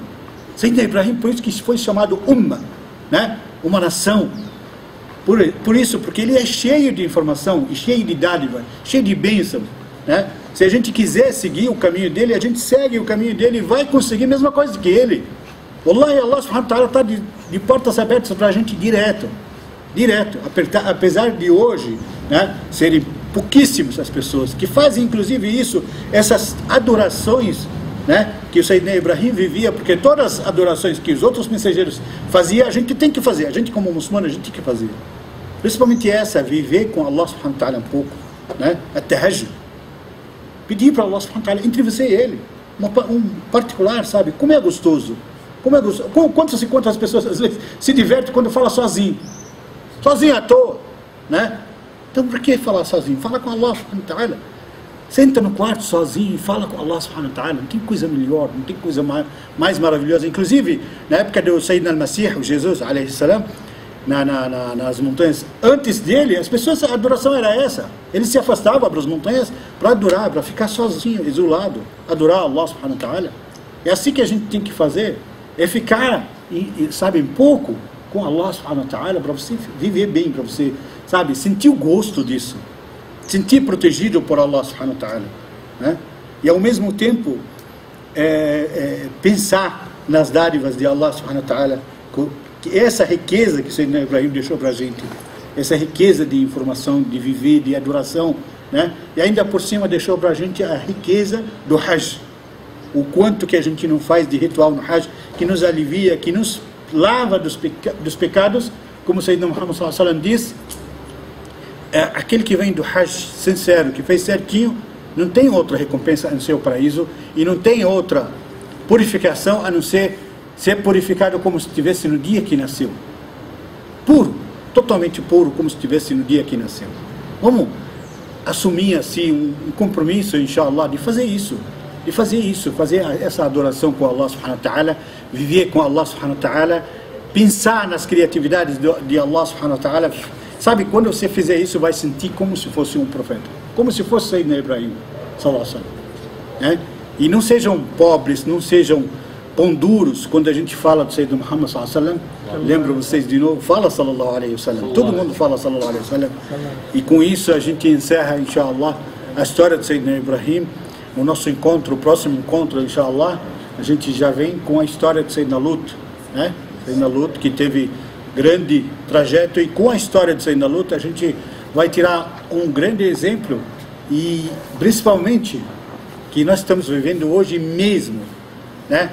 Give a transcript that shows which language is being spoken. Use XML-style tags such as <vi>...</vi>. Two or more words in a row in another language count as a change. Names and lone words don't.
<pt>Sayyidina Ibrahim, por isso que foi chamado Ummah, né? Uma nação. Por isso, porque ele é cheio de informação, cheio de dádiva, cheio de bênção, né? Se a gente quiser seguir o caminho dele, a gente segue o caminho dele e vai conseguir a mesma coisa que ele. Wallahi, Allah</pt> <ar>سبحانه وتعالى</ar> <pt>está de portas abertas para a gente direto, apesar de hoje, né, serem pouquíssimas as pessoas que fazem inclusive isso, essas adorações, né, que o Sayyidina Ibrahim vivia, porque todas as adorações que os outros mensageiros faziam, a gente tem que fazer, a gente como muçulmano, a gente tem que fazer, principalmente essa, viver com Allah</pt> <ar>سبحانه وتعالى</ar> <pt>um pouco, né, at-tahajjud, pedir para Allah</pt> <ar>سبحانه وتعالى,</ar> <pt>entre você e ele, um particular, sabe, como é gostoso. Quantas pessoas às vezes se divertem quando fala sozinho à toa, né? Então por que falar sozinho? Fala com Allah</pt> <ar>سبحانه وتعالى.</ar> <pt>Senta no quarto sozinho e fala com Allah</pt> <ar>سبحانه وتعالى.</ar> <pt>Não tem coisa melhor, não tem coisa mais maravilhosa. Inclusive, na época do Sayyidina al-Masih, o Jesus,</pt> <ar>عليه السلام,</ar> <pt>nas montanhas, antes dele, as pessoas, a adoração era essa. Ele se afastava para as montanhas para adorar, para ficar sozinho, isolado, adorar Allah</pt> <ar>سبحانه وتعالى.</ar> <pt>É assim que a gente tem que fazer. É ficar, sabe, um pouco com Allah</pt> <ar>سبحانه وتعالى,</ar> <pt>para você viver bem, para você, sabe, sentir o gosto disso, sentir protegido por Allah</pt> <ar>سبحانه وتعالى,</ar> <pt>né? E ao mesmo tempo pensar nas dádivas de Allah</pt> <ar>سبحانه وتعالى,</ar> <pt>que essa riqueza que o Sayyidina Ibrahim deixou para a gente, essa riqueza de informação, de viver, de adoração, né? E ainda por cima deixou para a gente a riqueza do Hajj, o quanto que a gente não faz de ritual no Hajj, que nos alivia, que nos lava dos pecados, como o Sayyidina Muhammad</pt> <ar>صلى الله عليه وسلم</ar> <pt>diz, aquele que vem do Hajj sincero, que fez certinho, não tem outra recompensa a não ser o paraíso, e não tem outra purificação a não ser purificado como se estivesse no dia que nasceu, puro, totalmente puro, como se estivesse no dia que nasceu. Vamos assumir assim um compromisso, inshallah, de fazer isso, fazer essa adoração com Allah</pt> <ar>سبحانه وتعالى,</ar> <pt>viver com Allah</pt> <ar>سبحانه وتعالى,</ar> <pt>pensar nas criatividades de Allah</pt> <ar>سبحانه وتعالى.</ar> <pt>Sabe, quando você fizer isso, vai sentir como se fosse um profeta, como se fosse Sayyidina Ibrahim</pt> <ar>صلى الله عليه وسلم,</ar> <pt>né? E não sejam pobres, não sejam pão duros quando a gente fala do Sayyidina Muhammad</pt> <ar>صلى الله عليه وسلم.</ar> <pt>Lembro vocês de novo, fala</pt> <ar>صلى الله عليه وسلم,</ar> <pt>todo mundo fala</pt> <ar>صلى الله عليه وسلم.</ar> <pt>E com isso a gente encerra, inshallah, a história do Sayyidina Ibrahim. O nosso encontro, o próximo encontro, inshallah, a gente já vem com a história de Sayyidina Lut, né? Sayyidina Lut, que teve grande trajeto, e com a história de Sayyidina Lut a gente vai tirar um grande exemplo, e principalmente que nós estamos vivendo hoje mesmo, né?</pt>